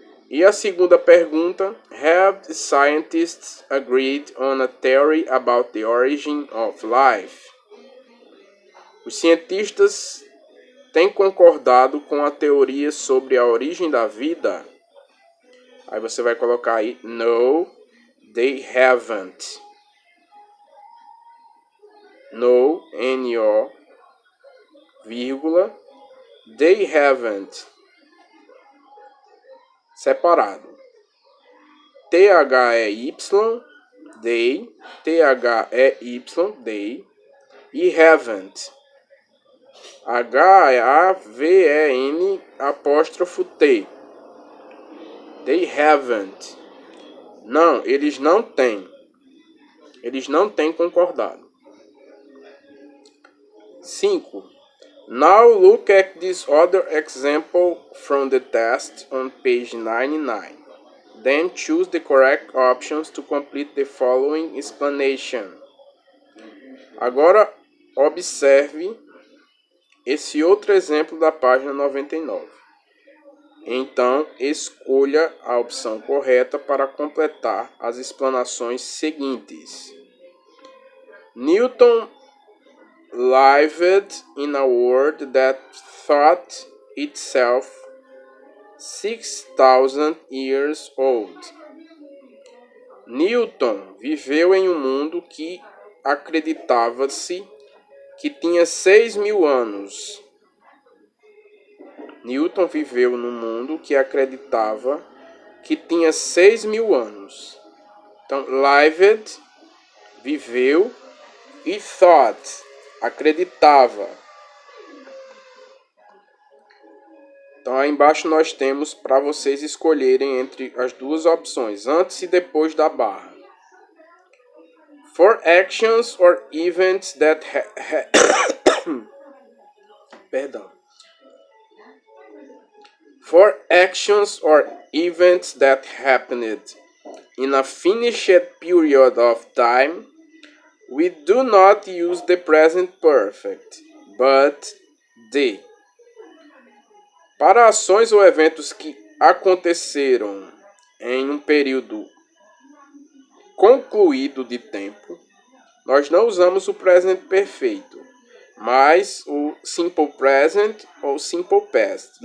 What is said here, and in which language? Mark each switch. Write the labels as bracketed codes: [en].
[pt] E a segunda pergunta: [en] Have scientists agreed on a theory about the origin of life? [pt] Os cientistas têm concordado com a teoria sobre a origem da vida? Aí você vai colocar aí: [en] No, they haven't. [pt] No, N-O, vírgula, [en] they haven't. [pt] Separado. T-H-E-Y, they, T-H-E-Y, they, e haven't. H-A-V-E-N apóstrofo T. [en] They haven't. [pt] Não, eles não têm. Eles não têm concordado. 5. [en] Now look at this other example from the test on page 99. Then choose the correct options to complete the following explanation. [pt] Agora observe esse outro exemplo da página 99. Então, escolha a opção correta para completar as explanações seguintes. [en] Newton lived in a world that thought itself 6,000 years old. [pt] Newton viveu em um mundo que acreditava-se que tinha 6.000 anos. Newton viveu num mundo que acreditava que tinha 6.000 anos. Então, lived, viveu, e thought, acreditava. Então, aí embaixo nós temos para vocês escolherem entre as duas opções, antes e depois da barra. [en] For actions or events that [pt] Perdão. [en] For actions or events that happened in a finished period of time, we do not use the present perfect, but the. [pt] Para ações ou eventos que aconteceram em um período concluído de tempo, nós não usamos o present perfeito, mas o simple present ou simple past.